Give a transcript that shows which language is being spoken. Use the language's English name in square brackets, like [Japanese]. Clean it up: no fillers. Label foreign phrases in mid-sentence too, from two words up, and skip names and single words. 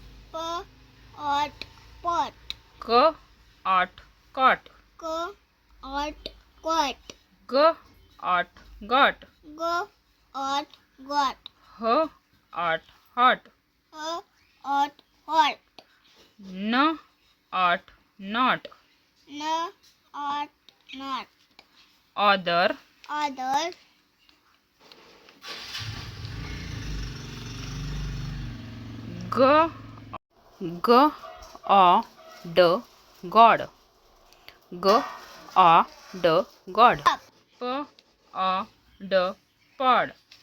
[Hindi] क आट कट, ग आट गट, ह आट हट, न आट नट, [English] other, g g a d god, g a d god, p a d pod,